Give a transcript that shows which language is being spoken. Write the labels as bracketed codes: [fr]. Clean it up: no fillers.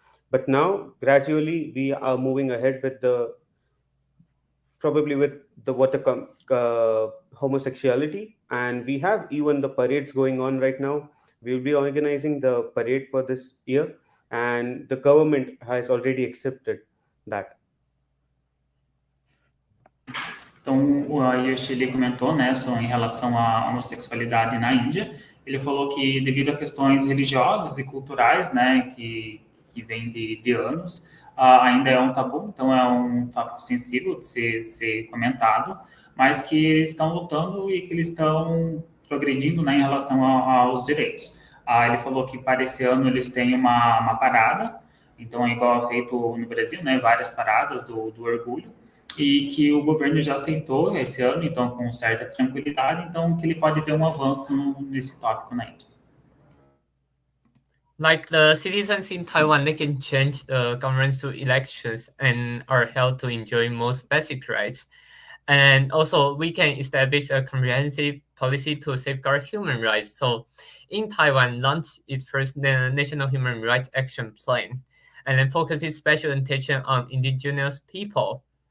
[en] But now, gradually, we are moving ahead with the probably with the homosexuality, and we have even the parades going on right now. We'll be organizing the parade for this year, and the government has already accepted that. [pt] Então, o Yoshili comentou, né, em relação à homossexualidade na Índia. Ele falou que devido a questões religiosas e culturais, né, que vem de anos, ainda é um tabu, então é um tópico sensível de ser comentado, mas que eles estão lutando e que eles estão progredindo, né, em relação aos direitos. Ele falou que para esse ano eles têm uma parada, então é igual é feito no Brasil, né, várias paradas do orgulho, e que o governo já aceitou esse ano, então com certa tranquilidade, então que ele pode ver avanço nesse tópico na Índia. [en] Like the citizens in Taiwan, they can change the government through elections and are held to enjoy most basic rights. And also, we can establish a comprehensive policy to safeguard human rights. So, in Taiwan, launched its first National Human Rights Action Plan, and then focuses special attention on indigenous people.